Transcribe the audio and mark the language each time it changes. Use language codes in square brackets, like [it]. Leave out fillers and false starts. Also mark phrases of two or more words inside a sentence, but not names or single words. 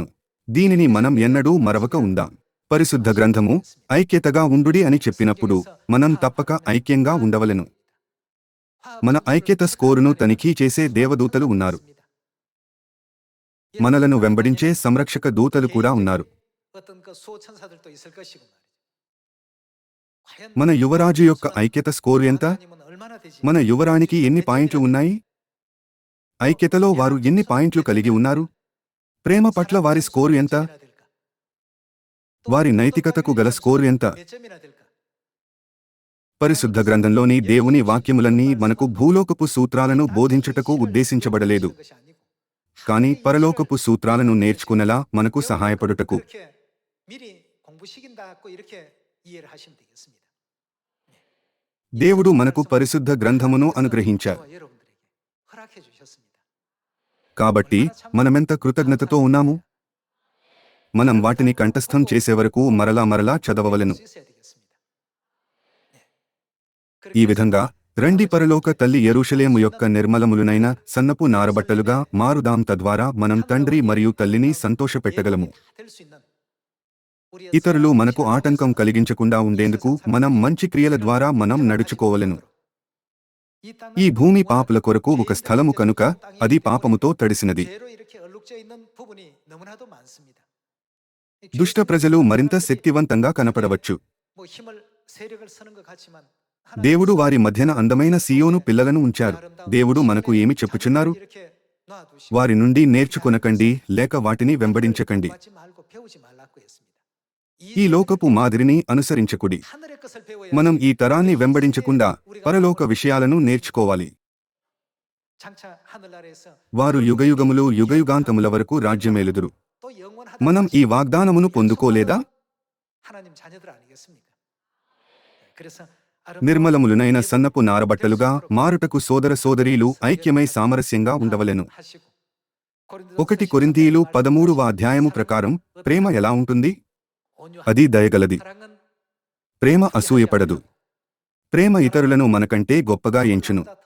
[te] దీనిని మనం ఎన్నడూ మరవక ఉందాం. పరిశుద్ధ గ్రంథము ఐక్యతగా ఉండుడి అని చెప్పినప్పుడు మనం తప్పక ఐక్యంగా ఉండవలెను. మన ఐక్యత స్కోరును తనిఖీ చేసే దేవదూతలు ఉన్నారు. మనలను వెంబడించే సంరక్షక దూతలు కూడా ఉన్నారు. [ko] 어떤 그 수호천사들도 있을 것이고 말이죠. 과연 [te] మన యువరాజు యొక్క ఐక్యత స్కోరు ఎంత? [ko] 하나님은 얼마나 되지? [te] మన యువరానికి ఎన్ని పాయింట్లు ఉన్నాయి? ఐక్యతలో వారు ఎన్ని పాయింట్లు కలిగి ఉన్నారు? ప్రేమ పట్ల వారి స్కోరు ఎంత? వారి నైతికతకు గల స్కోరు ఎంత? [ko] 몇 점이나 될까? [te] పరిశుద్ధ గ్రంథంలోని దేవుని వాక్యములన్నీ మనకు భూలోకపు సూత్రాలను బోధించుటకు ఉద్దేశించబడలేదు, [ko] 것이 아니고 [te] కాని పరలోకపు సూత్రాలను నేర్చుకునేలా మనకు సహాయపడుటకు. [ko] 그렇게 미리 공부시킨다고 이렇게 이해를 하시면 되겠습니다. [te] దేవుడు మనకు పరిశుద్ధ గ్రంథమును అనుగ్రహించారు. [ko] 저와 여러분들에게 허락해 주셨습니다. [te] కాబట్టి మనమెంత కృతజ్ఞతతో ఉన్నాము? మనం వాటిని కంఠస్థం చేసే వరకు మరలా మరలా చదవవలెను. [ko] 수 있어야 되겠습니다. 네. [te] ఈ విధంగా రండి పరలోక తల్లి యెరూషలేము యొక్క నిర్మలములునైన సన్నపు నారబట్టలుగా మారుదాం. తద్వారా మనం తండ్రి మరియు తల్లిని సంతోషపెట్టగలము. [ko] 될수 있는 우리의 [te] ఇతరులు మనకు ఆటంకం కలిగించకుండా ఉండేందుకు మనం మంచి క్రియల ద్వారా మనం నడుచుకోవలెను. [ko] 이 땅은 [te] ఈ భూమి పాపుల కొరకు ఒక స్థలము కనుక అది పాపముతో తడిసినది. [ko] 죄로 이렇게 얼룩져 있는 부분이 너무나도 많습니다. 이 [te] దుష్ట ప్రజలు మరింత శక్తివంతంగా కనపడవచ్చు. [ko] 뭐 힘을 세력을 쓰는 것 같지만 [te] దేవుడు వారి మధ్యన అందమైన సీయోను పిల్లలను ఉంచారు. దేవుడు మనకు ఏమి చెప్పుచున్నారు? [ko] 이렇게 놔두시고 [te] వారి నుండి నేర్చుకొనకండి లేక వాటిని వెంబడించకండి. [ko] 받지 말고 배우지 말라고 했습니다. [te] ఈ లోకపు మాదిరిని అనుసరించకుడి. [ko] 하늘의 것을 배워야 [te] మనం ఈ తరాన్ని వెంబడించకుండా పరలోక విషయాలను నేర్చుకోవాలి. [ko] 장차 하늘나라에서 [te] వారు యుగయుగములు యుగయుగాంతముల వరకు రాజ్యమేలుదురు. [ko] 또 영원하다. [te] మనం ఈ వాగ్దానమును పొందుకోలేదా? [ko] 하나님 자녀들 아니겠습니까? 그래서 [te] నిర్మలములునైన సన్నపు నారబట్టలుగా మారుటకు సోదర సోదరీలు ఐక్యమై సామరస్యంగా ఉండవలెను. [ko] 하시고 [te] 1 కొరింథీయులు 13వ అధ్యాయము ప్రకారం ప్రేమ ఎలా ఉంటుంది? అది దయగలది. ప్రేమ అసూయపడదు. ప్రేమ ఇతరులను మనకంటే గొప్పగా ఎంచును.